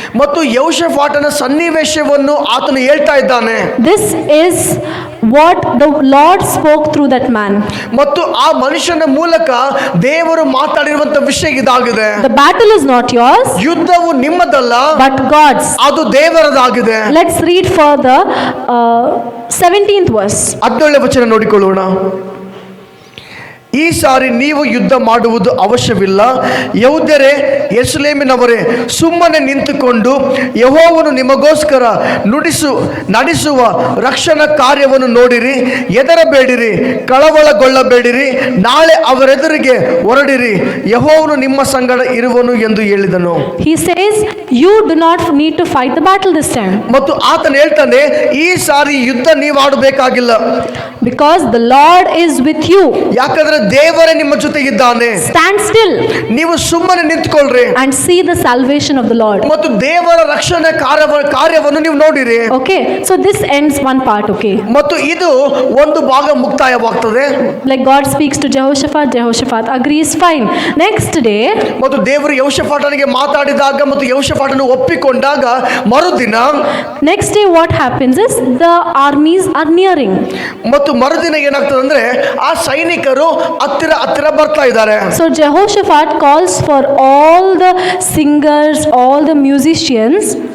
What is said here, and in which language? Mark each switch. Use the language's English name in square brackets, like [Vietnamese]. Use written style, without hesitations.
[Kannada] ಮತ್ತು ಯೆಹೋಷಾಫಾಟನ ಸನ್ನಿವೇಶವನ್ನು ಆತನು ಹೇಳ್ತಾ ಇದ್ದಾನೆ. [English] This is what the Lord spoke through that man. [Kannada] ಮತ್ತು ಆ ಮನುಷ್ಯನ ಮೂಲಕ ದೇವರು ಮಾತಾಡಿರುವಂತ ವಿಷಯ ಇದಾಗಿದೆ. [English] The battle is not yours, [Kannada] ಯುದ್ಧವು ನಿಮ್ಮದಲ್ಲ, [English] but God's. [Kannada] ಅದು ದೇವರದಾಗಿದೆ. [English] Let's read further 17th verse. [Kannada] 17ನೇ ವಚನ ನೋಡಿಕೊಳ್ಳೋಣ. ಈ ಸಾರಿ ನೀವು ಯುದ್ಧ ಮಾಡುವುದು ಅವಶ್ಯವಿಲ್ಲ. ಯೆಹೂದ್ಯರೇ, ಯೆರೂಸಲೇಮಿನವರೇ, ಸುಮ್ಮನೆ ನಿಂತುಕೊಂಡು ಯೆಹೋವನು ನಿಮಗೋಸ್ಕರ ನಡೆಸುವ ರಕ್ಷಣಾ ಕಾರ್ಯವನ್ನು ನೋಡಿರಿ. ಹೆದರಬೇಡಿರಿ, ಕಳವಳಗೊಳ್ಳಬೇಡಿರಿ. ನಾಳೆ ಅವರೆದುರಿಗೆ ಹೊರಡಿರಿ. ಯೆಹೋವನು ನಿಮ್ಮ ಸಂಗಡ ಇರುವನು ಎಂದು ಹೇಳಿದನು. [English] He says, you do not need to fight the battle this time. [Kannada] ಮತ್ತು ಆತನು ಹೇಳ್ತಾನೆ, ಈ ಸಾರಿ ಯುದ್ಧ ನೀವು ಆಡಬೇಕಾಗಿಲ್ಲ. [English] Because the Lord is with you. [Kannada] ಯಾಕಂದ್ರೆ ದೇವರೇ ನಿಮ್ಮ ಜೊತೆ ಇದ್ದಾನೆ. [English] Stand still. [Kannada] ನೀವು ಸುಮ್ಮನೆ ನಿಂತುಕೊಳ್ಳ್ರಿ [English] and see the salvation of the Lord. [Kannada] ಮತ್ತು ದೇವರ ರಕ್ಷಣೆ ಕಾರ್ಯವನ್ನು ನೀವು ನೋಡಿರಿ. [English] Okay, so this ends one part. Okay, [Kannada] ಮತ್ತು ಇದು ಒಂದು ಭಾಗ ಮುಕ್ತಾಯವಾಗ್ತದೆ. [English] like God speaks to Jehoshaphat agrees, fine. Next day, [Kannada] ಮತ್ತು ದೇವರು ಯೆಹೋಷಾಫಾಟನಿಗೆ ಮಾತಾಡಿದಾಗ ಮತ್ತು ಯೆಹೋಷಾಫಾಟನು ಒಪ್ಪಿಕೊಂಡಾಗ ಮರುದಿನ [English] next day what happens is the armies are nearing. [Kannada] ಮತ್ತು ಮರುದಿನ ಏನಾಗ್ತದೆ ಅಂದ್ರೆ ಆ ಸೈನಿಕರು ಹತ್ತಿರ ಬರ್ತಾ ಇದ್ದಾರೆ. [English] So Jehoshaphat calls for all the singers, all the musicians.